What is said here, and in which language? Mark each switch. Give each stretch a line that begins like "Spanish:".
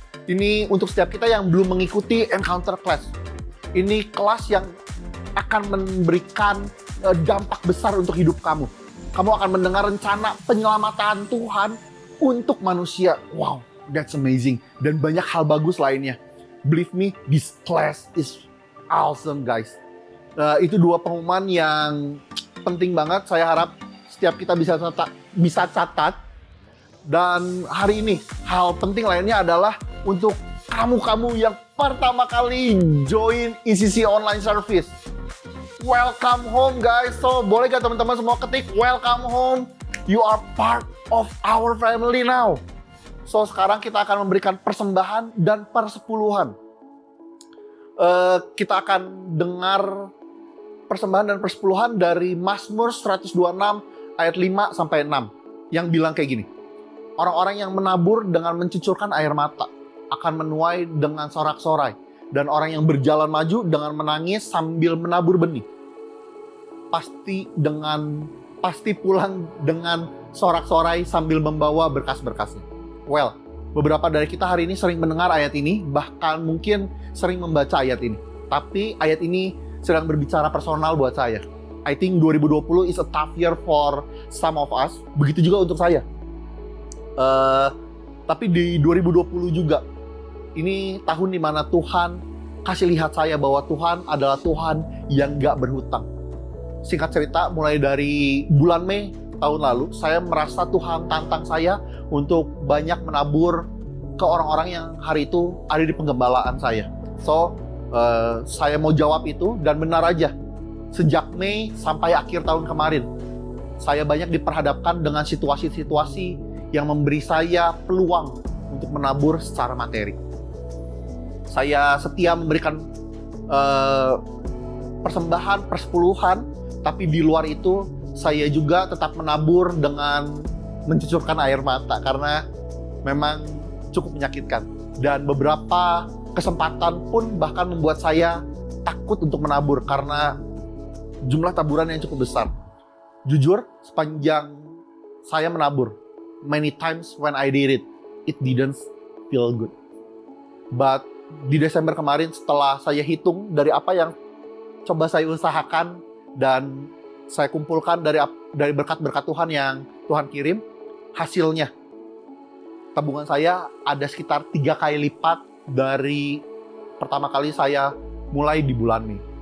Indonesian: Ini untuk setiap kita yang belum mengikuti Encounter Class. Ini kelas yang akan memberikan dampak besar untuk hidup kamu. Kamu akan mendengar rencana penyelamatan Tuhan untuk manusia.
English: Wow, that's amazing.
Indonesian: Dan banyak hal bagus lainnya.
English: Believe me, this class is awesome, guys.
Indonesian: Itu dua pengumuman yang penting banget. Saya harap setiap kita bisa catat. Dan hari ini, hal penting lainnya adalah untuk kamu-kamu yang pertama kali join ECC Online Service.
English: Welcome home, guys. So,
Indonesian: boleh gak teman-teman semua ketik
English: welcome home? You are part of our family now.
Indonesian: So, sekarang kita akan memberikan persembahan dan persepuluhan. Kita akan dengar persembahan dan persepuluhan dari Mazmur 126 ayat 5 sampai 6 yang bilang kayak gini. Orang-orang yang menabur dengan mencucurkan air mata akan menuai dengan sorak-sorai, dan orang yang berjalan maju dengan menangis sambil menabur benih pasti pulang dengan sorak-sorai sambil membawa berkas-berkasnya. Well, beberapa dari kita hari ini sering mendengar ayat ini, bahkan mungkin sering membaca ayat ini. Tapi ayat ini sedang berbicara personal buat saya.
English: I think 2020 is a tough year for some of us.
Indonesian: Begitu juga untuk saya. Tapi di 2020 juga, ini tahun dimana Tuhan kasih lihat saya bahwa Tuhan adalah Tuhan yang gak berhutang. Singkat cerita, mulai dari bulan Mei tahun lalu, saya merasa Tuhan tantang saya untuk banyak menabur ke orang-orang yang hari itu ada di penggembalaan saya. So, saya mau jawab itu, dan benar aja. Sejak Mei sampai akhir tahun kemarin, saya banyak diperhadapkan dengan situasi-situasi yang memberi saya peluang untuk menabur secara materi. Saya setia memberikan persembahan, persepuluhan, tapi di luar itu saya juga tetap menabur dengan mencucurkan air mata karena memang cukup menyakitkan. Dan beberapa kesempatan pun bahkan membuat saya takut untuk menabur karena jumlah taburan yang cukup besar. Jujur, sepanjang saya menabur,
English: many times when I did it, it didn't feel good.
Indonesian: But di Desember kemarin, setelah saya hitung dari apa yang coba saya usahakan dan saya kumpulkan dari berkat-berkat Tuhan yang Tuhan kirim, hasilnya tabungan saya ada sekitar 3 kali lipat dari pertama kali saya mulai di bulan Mei.